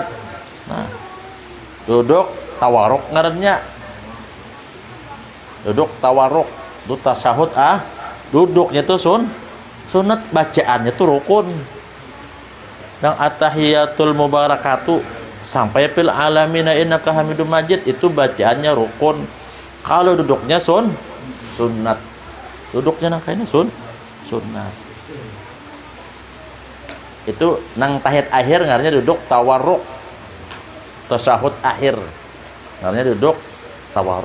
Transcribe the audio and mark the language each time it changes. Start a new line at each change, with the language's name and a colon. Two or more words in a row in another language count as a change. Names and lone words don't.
Banjar: Nah, duduk tawaruk ngarannya. Duduk tawaruk, itu tasahud duduknya itu sunat, bacaannya itu rukun. Dan
Arabic: at-tahiyatul mubarakatu
Banjar: sampai
Arabic: fil alamina innaka hamidum majid
Banjar: itu bacaannya rukun. Kalau duduknya sunat. Duduknya nang kayaknya sunat. Itu nang tahiyat akhir ngarannya duduk tawarruk. Tasahud akhir ngarannya duduk tawarruk.